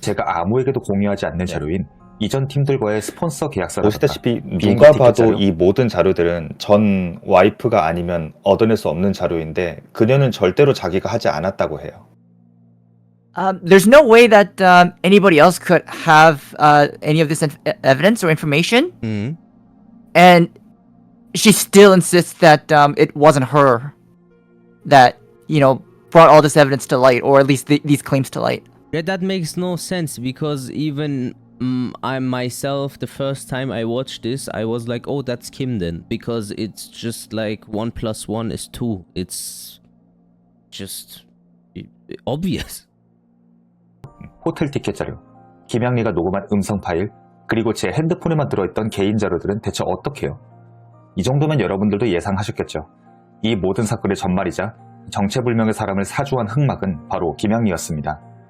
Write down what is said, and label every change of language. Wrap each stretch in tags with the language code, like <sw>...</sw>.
<ko>제가 아무에게도 공유하지 않는 자료인 이전 팀들과의 스폰서 계약서를 보시다시피 누가 봐도 이 모든 자료들은 전 와이프가 아니면 얻어낼 수 없는 자료인데 그녀는 절대로 자기가 하지 않았다고 해요.</ko> <en>There's no way that anybody else could have any of this evidence or information, and she still insists that it wasn't her that brought all this evidence to light, or at least these claims to light. Yeah, that makes no sense because even I myself, the first time I watched this, I was like, oh, that's Kim then, because it's just like 1 + 1 is 2. It's just obvious.</en> <ko>호텔 티켓 자료, 김양리가 녹음한 음성 파일, 그리고 제 핸드폰에만 들어있던 개인 자료들은 대체 어떻게 해요? 이 정도면 여러분들도 예상하셨겠죠. 이 모든 사건의 전말이자 정체불명의 사람을 사주한 흑막은 바로 김양리였습니다.</ko>